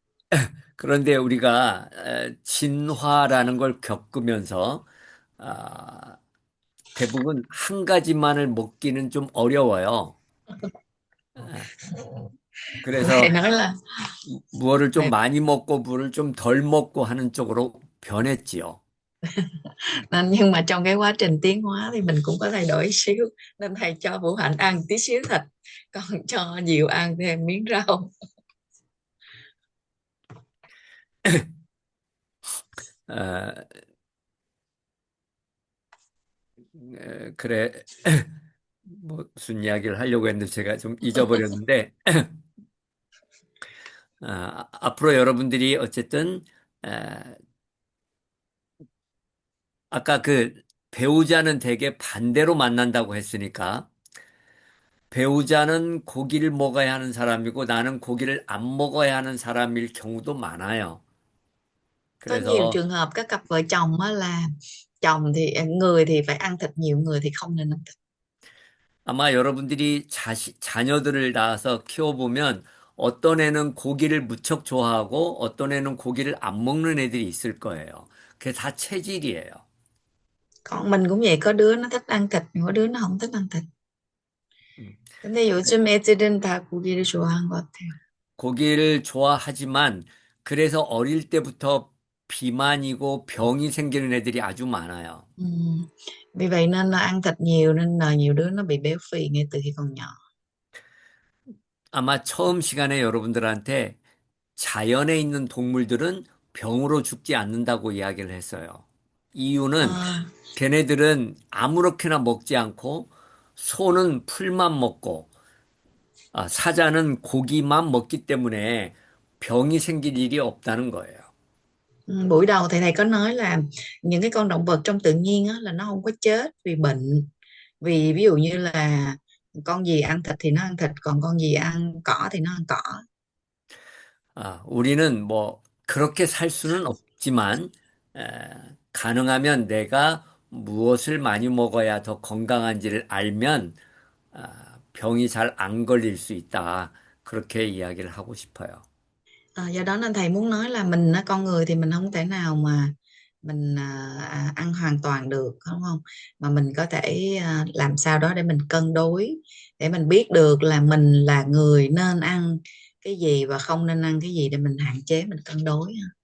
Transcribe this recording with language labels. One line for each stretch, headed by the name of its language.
Korean: 아, 그런데 우리가 진화라는 걸 겪으면서 아, 대부분 한 가지만을 먹기는 좀 어려워요. 아,
Vietnamese: Lại
Korean: 그래서
Vietnamese: nói là
Korean: 무엇을 좀
Vietnamese: lại,
Korean: 많이 먹고 물을 좀 덜 먹고 하는 쪽으로 변했지요.
Vietnamese: nên nhưng mà trong cái quá trình tiến hóa thì mình cũng có thay đổi xíu, nên thầy cho Vũ Hạnh ăn tí xíu thịt, còn cho Diệu ăn thêm miếng rau.
Korean: 아, 그래, 뭐 무슨 이야기를 하려고 했는데 제가 좀 잊어버렸는데 앞으로 여러분들이 어쨌든 아까 그 배우자는 되게 반대로 만난다고 했으니까 배우자는 고기를 먹어야 하는 사람이고 나는 고기를 안 먹어야 하는 사람일 경우도 많아요.
Vietnamese: Có nhiều trường hợp các cặp vợ chồng á là chồng thì người thì phải ăn thịt nhiều, người thì không nên ăn thịt.
Korean: 아마 여러분들이 자녀들을 낳아서 키워보면 어떤 애는 고기를 무척 좋아하고 어떤 애는 고기를 안 먹는 애들이 있을 거예요. 그게 다 체질이에요.
Vietnamese: Còn mình cũng vậy, có đứa nó thích ăn thịt, có đứa nó không thích ăn thịt. 음.
Korean: 근데 요즘 애들은 다 고기를 좋아하는 것 같아요. 고기를 좋아하지만 그래서 어릴 때부터 비만이고 병이 생기는 애들이 아주 많아요. Ừ.
Vietnamese: Vì vậy nên là ăn thịt nhiều nên là nhiều đứa nó bị béo phì ngay từ khi còn nhỏ.
Korean: 아마 처음 시간에 여러분들한테 자연에 있는 동물들은 병으로 죽지 않는다고 이야기를 했어요. 이유는 Ờ, 걔네들은 아무렇게나 먹지 않고 소는 풀만 먹고 사자는 고기만 먹기 때문에 병이 생길 일이 없다는 거예요.
Vietnamese: buổi đầu thầy thầy có nói là những cái con động vật trong tự nhiên á, là nó không có chết vì bệnh, vì ví dụ như là con gì ăn thịt thì nó ăn thịt, còn con gì ăn cỏ thì nó ăn cỏ.
Korean: 우리는 뭐 그렇게 살 수는 없지만 에, 가능하면 내가 무엇을 많이 먹어야 더 건강한지를 알면 병이 잘 안 걸릴 수 있다. 그렇게 이야기를 하고 싶어요.
Vietnamese: Do đó nên thầy muốn nói là mình á, con người thì mình không thể nào mà mình ăn hoàn toàn được, đúng không? Mà mình có thể làm sao đó để mình cân đối, để mình biết được là mình là người nên ăn cái gì và không nên ăn cái gì, để mình hạn chế, mình cân đối.